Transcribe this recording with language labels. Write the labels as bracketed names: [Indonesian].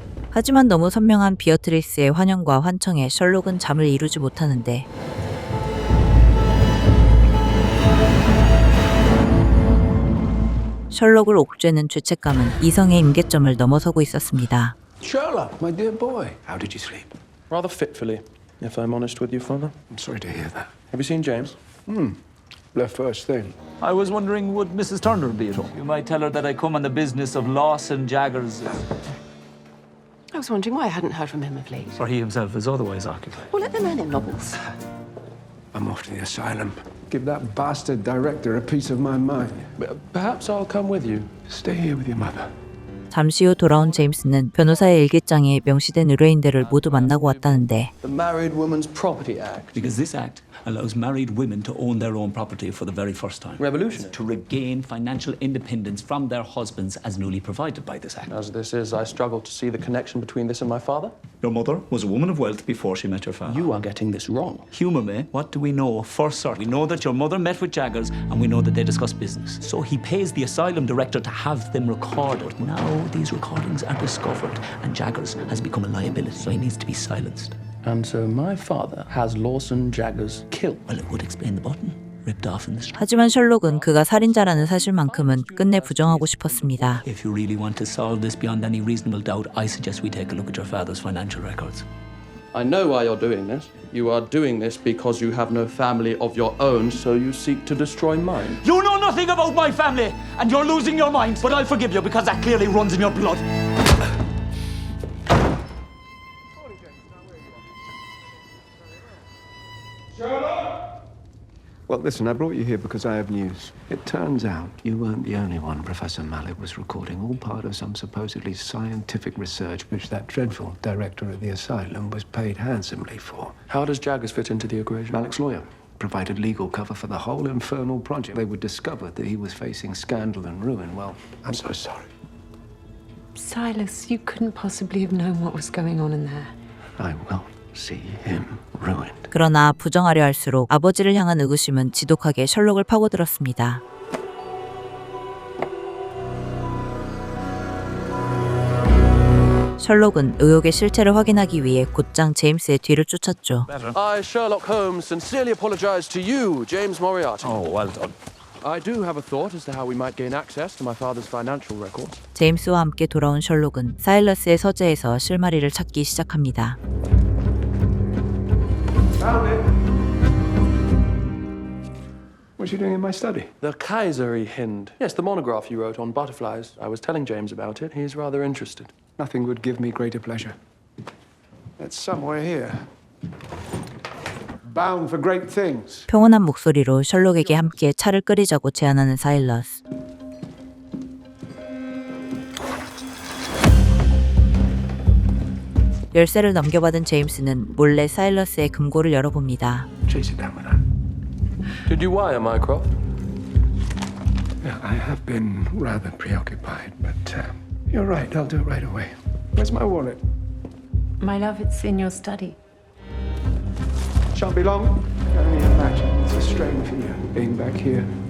[Korean] 하지만 너무 선명한 비어트리스의 환영과 환청에 셜록은 잠을 이루지 못하는데, 셜록을 옥죄는 죄책감은 이성의 임계점을 넘어서고 있었습니다. [English] Sherlock, my dear boy. How did you sleep? Rather fitfully, if I'm honest with you, Father. I'm sorry to hear that. Have you seen James? Left first thing. I was wondering, would Mrs. Turner be at home? You might tell her that I come on the business of Lawson Jaggers. I was wondering why I hadn't heard from him of late. For he himself is otherwise occupied. Well, let the man in novels. I'm off to the asylum. Give that bastard director a piece of my mind. Perhaps I'll come with you. Stay here with your mother. [Korean] 잠시 후 돌아온 제임스는 변호사의 일기장에 명시된 의뢰인들을 모두 만나고 왔다는데, [English] The Married Women's Property Act. Because this act allows married women to own their own property for the very first time. Revolutionary. To regain financial independence from their husbands as newly provided by this act. As this is, I struggle to see the connection between this and my father. Your mother was a woman of wealth before she met your father. You are getting this wrong. Humour me, what do we know for certain? We know that your mother met with Jaggers and we know that they discussed business. So he pays the asylum director to have them recorded. Now these recordings are discovered and Jaggers has become a liability, so he needs to be silenced. And so my father has Lawson Jaggers killed. Well, it would explain the button ripped off in the street. [Korean] 하지만 셜록은 그가 살인자라는 사실만큼은 끝내 부정하고 싶었습니다. [English] If you really want to solve this beyond any reasonable doubt, I suggest we take a look at your father's financial records. I know why you're doing this. You are doing this because you have no family of your own, so you seek to destroy mine. You know nothing about my family, and you're losing your mind. But I'll forgive you because that clearly runs in your blood. Well, listen, I brought you here because I have news. It turns out you weren't the only one Professor Mallet was recording, all part of some supposedly scientific research which that dreadful director of the asylum was paid handsomely for. How does Jaggers fit into the equation? Malek's lawyer provided legal cover for the whole infernal project. They would discover that he was facing scandal and ruin. Well, I'm so sorry. Silas, you couldn't possibly have known what was going on in there. I will see him ruined. [Korean] 그러나 부정하려 할수록 아버지를 향한 의구심은 지독하게 셜록을 파고들었습니다. 셜록은 의혹의 실체를 확인하기 위해 곧장 제임스의 뒤를 쫓았죠. [English] I, Sherlock Holmes, sincerely apologize to you, James Moriarty. Oh, well done. I do have a thought as to how we might gain access to my father's financial records. [Korean] 제임스와 함께 돌아온 셜록은 사일러스의 서재에서 실마리를 찾기 시작합니다. [English] Found it. What's he doing in my study? The Kaiseri Hind. Yes, the monograph you wrote on butterflies. I was telling James about it. He's rather interested. Nothing would give me greater pleasure. It's somewhere here. Bound for great things. [Korean] 평온한 목소리로 셜록에게 함께 차를 끓이자고 제안하는 사일러스. 열쇠를 넘겨받은 제임스는 몰래 사일러스의 금고를 열어봅니다. [English] Chase it down with that. Did you wire Mycroft? Yeah, I have been rather preoccupied, but you're right. I'll do it right away. Where's my wallet? My love, it's in your study. Shan't be long. I can only imagine it's a strain for you being back here.